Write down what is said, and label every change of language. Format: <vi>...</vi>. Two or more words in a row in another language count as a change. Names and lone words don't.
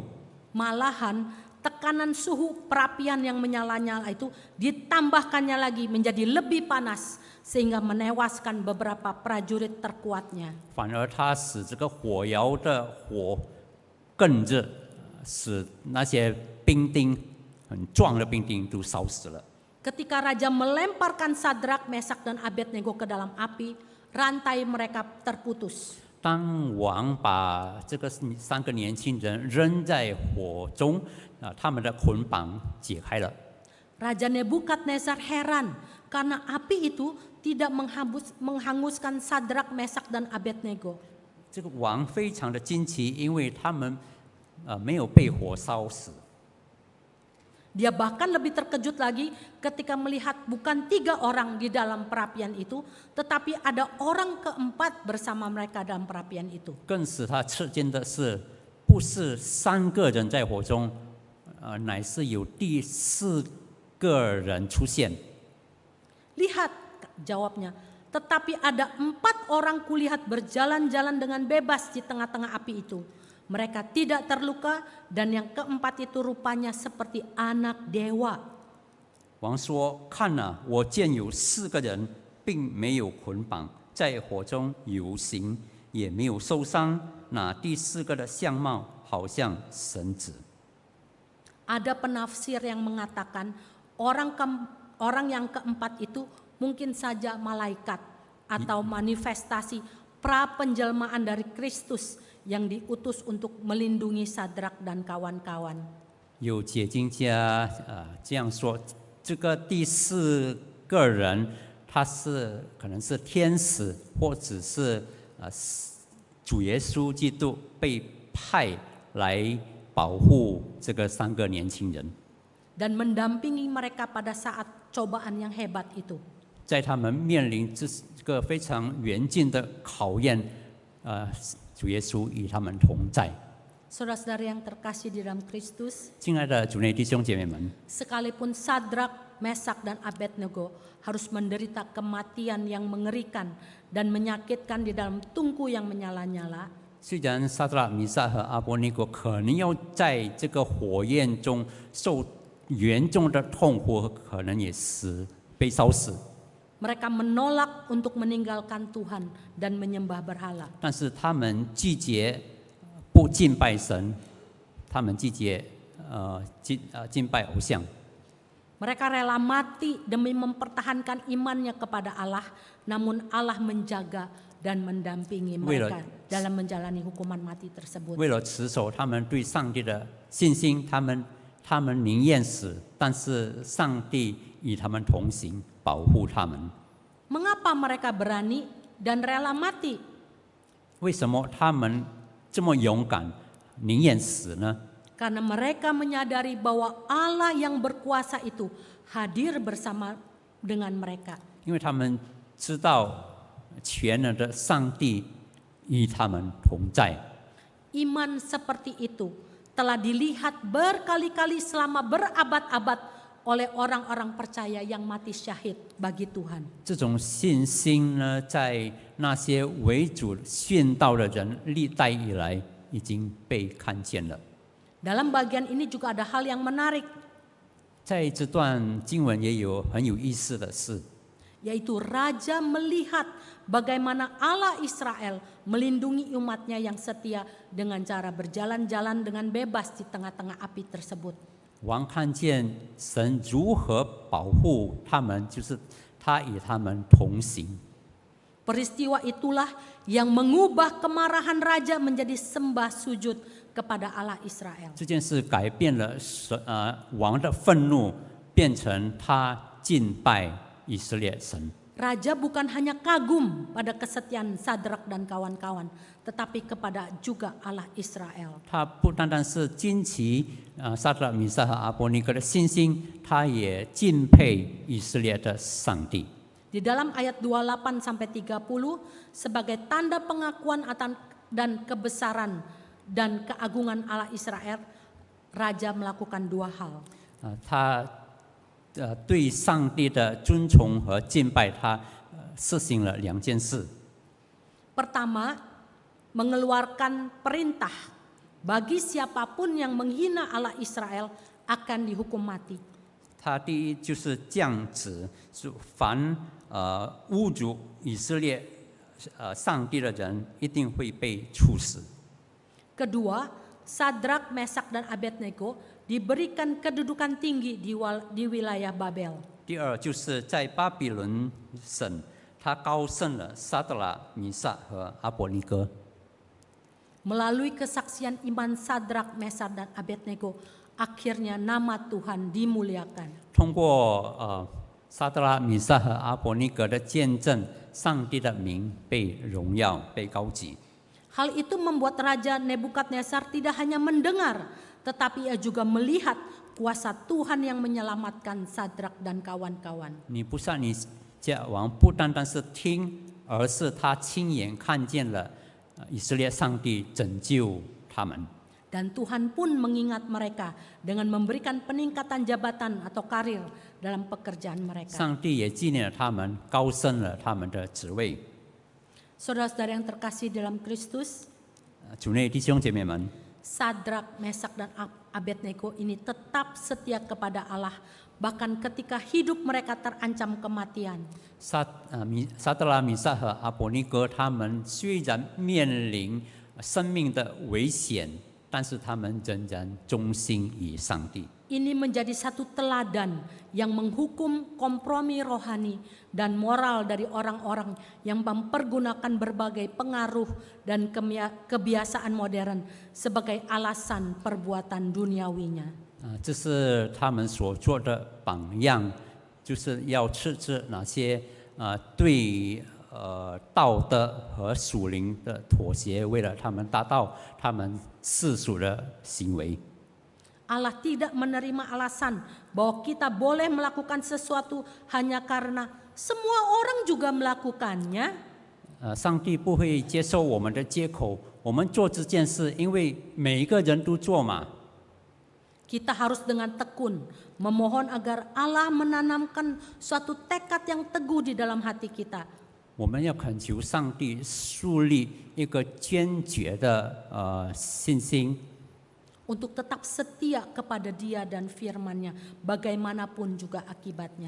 <id>Malahan tekanan suhu perapian yang menyala-nyala itu ditambahkannya lagi menjadi lebih panas sehingga menewaskan beberapa prajurit terkuatnya.</id> <zh>反而他使这个火窑的火更热，使那些兵丁很壮的兵丁都烧死了。</zh> <id>Ketika raja melemparkan Sadrak, Mesak, dan Abednego ke dalam api, rantai mereka terputus.</id> <zh>当王把这个3个年轻人扔在火中，他们的捆绑解开了。</zh> <id>Raja Nebukadnezar heran karena api itu tidak menghanguskan Sadrak, Mesak, dan Abednego.</id> <zh>这个王非常的惊奇，因为他们没有被火烧死。</zh> <id>Dia bahkan lebih terkejut lagi ketika melihat bukan 3 orang di dalam perapian itu, tetapi ada orang keempat bersama mereka dalam perapian itu.</id> <zh>更使他吃惊的是，不是3个人在火中，乃是有第4个人出现。</zh> <id>Lihat, jawabnya, tetapi ada 4 orang kulihat berjalan-jalan dengan bebas di tengah-tengah api itu. Mereka tidak terluka dan yang keempat itu rupanya seperti anak dewa.</id> <zh>王说：“看啊，我见有4个人，并没有捆绑，在火中游行，也没有受伤。那第4个的相貌好像神子。”</zh> <id>Ada penafsir yang mengatakan orang yang keempat itu mungkin saja malaikat atau manifestasi pra-penjelmaan dari Kristus yang diutus untuk melindungi Sadrak dan kawan-kawan.</id> <zh>有解经家这样说，这个第4个人，他是可能是天使，或者是主耶稣基督被派来保护这个3个年轻人，</zh> <id>dan mendampingi mereka pada saat cobaan yang hebat itu.</id> <zh>在他们面临这个非常严峻的考验，主耶稣与他们同在。</zh> <id>Saudara-saudara yang terkasih di dalam Kristus,</id> <zh>亲爱的主内弟兄姐妹们，</zh> <id>sekalipun Sadrak, Mesak, dan Abednego harus menderita kematian yang mengerikan dan menyakitkan di dalam tungku yang menyala-nyala,</id> <zh>虽然撒拉、米撒和阿伯尼哥可能要在这个火焰中受严重的痛苦，可能也被烧死，</zh> <id>mereka menolak untuk meninggalkan Tuhan dan menyembah berhala.</id> <zh>但是他们拒绝不敬拜神，他们拒绝敬拜偶像。</zh> <id>Mereka rela mati demi mempertahankan imannya kepada Allah, namun Allah menjaga dan mendampingi mereka dalam menjalani hukuman mati tersebut.</id> <zh>为了持守他们对上帝的信心，他们宁愿死，但是上帝与他们同行，保护他们。</zh> <id>Mengapa mereka berani dan rela mati?</id> <zh>为什么他们这么勇敢，宁愿死呢？</zh> <id>Karena mereka menyadari bahwa Allah yang berkuasa itu hadir bersama dengan mereka.</id> <zh>因为他们知道全能的上帝与他们同在。</zh> <id>Iman seperti itu telah dilihat berkali-kali selama berabad-abad oleh orang-orang percaya yang mati syahid bagi Tuhan.</id> <zh>这种信心呢，在那些为主殉道的人历代以来已经被看见了。</zh> <id>Dalam bagian ini juga ada hal yang menarik,</id> <zh>在这段经文也有很有意思的事，</zh> <id>yaitu raja melihat bagaimana Allah Israel melindungi umatnya yang setia dengan cara berjalan-jalan dengan bebas di tengah-tengah api tersebut.</id> <zh>王看见神如何保护他们，就是他与他们同行。</zh> <id>Peristiwa itulah yang mengubah kemarahan raja menjadi sembah sujud kepada Allah Israel.</id> <zh>这件事改变了王的愤怒，变成他敬拜以色列神。</zh> <id>Raja bukan hanya kagum pada kesetiaan Sadrak dan kawan-kawan, tetapi kepada juga Allah Israel.</id> <zh>他不单单是惊奇撒德拉、米沙和阿伯尼哥的信心，他也敬佩以色列的上帝。</zh> <id>Di dalam ayat 28 sampai 30 sebagai tanda pengakuan dan kebesaran dan keagungan Allah Israel, raja melakukan dua hal.</id> <zh>他对上帝的尊崇和敬拜，他实行了两件事。</zh> <id>Pertama, mengeluarkan perintah bagi siapapun yang menghina Allah Israel akan dihukum mati.</id> <zh>他第一就是降旨，是凡侮辱以色列上帝的人，一定会被处死。</zh> <id>Kedua, Sadrak, Mesak, dan Abednego diberikan kedudukan tinggi di wilayah Babel.</id> <zh>第二就是在巴比伦省，他高升了撒德拉、米萨和阿伯尼哥。</zh> <id>Melalui kesaksian iman Sadrak, Mesak, dan Abednego, akhirnya nama Tuhan dimuliakan.</id> <zh>通过撒德拉、米萨和阿伯尼哥的见证，上帝的名被荣耀、被高举。</zh> <id>Hal itu membuat Raja Nebukadnezar tidak hanya mendengar, tetapi ia juga melihat kuasa Tuhan yang menyelamatkan Sadrak dan kawan-kawan.</id> <zh>尼布撒尼加王不单单是听，而是他亲眼看见了以色列上帝拯救他们。</zh> <id>Dan Tuhan pun mengingat mereka dengan memberikan peningkatan jabatan atau karir dalam pekerjaan mereka.</id> <zh>上帝也纪念了他们，高升了他们的职位。</zh> <id>Saudara-saudara yang terkasih dalam Kristus,</id> <zh>主内弟兄姐妹们，</zh> <id>Sadrak, Mesak, dan Abednego ini tetap setia kepada Allah, bahkan ketika hidup mereka terancam kematian.</id> <zh>撒德拉、米萨和阿伯尼哥，他们虽然面临生命的危险，但是他们仍然忠心于上帝。</zh> <id>Ini menjadi satu teladan yang menghukum kompromi rohani dan moral dari orang-orang yang mempergunakan berbagai pengaruh dan kebiasaan modern sebagai alasan perbuatan duniawinya.</id> <zh>这是他们所做的榜样，就是要斥责那些对道德和属灵的妥协，为了他们达到他们世俗的行为。</zh> <id>Allah tidak menerima alasan bahwa kita boleh melakukan sesuatu hanya karena semua orang juga melakukannya.</id> <zh>上帝不会接受我们的借口，我们做这件事，因为每一个人都做嘛。</zh> <id>Kita harus dengan tekun memohon agar Allah menanamkan suatu tekad yang teguh di dalam hati kita.</id> <zh>我们要恳求上帝树立一个坚决的信心。</zh> <id>Untuk tetap setia kepada Dia dan firman-Nya, bagaimanapun juga akibatnya.</id>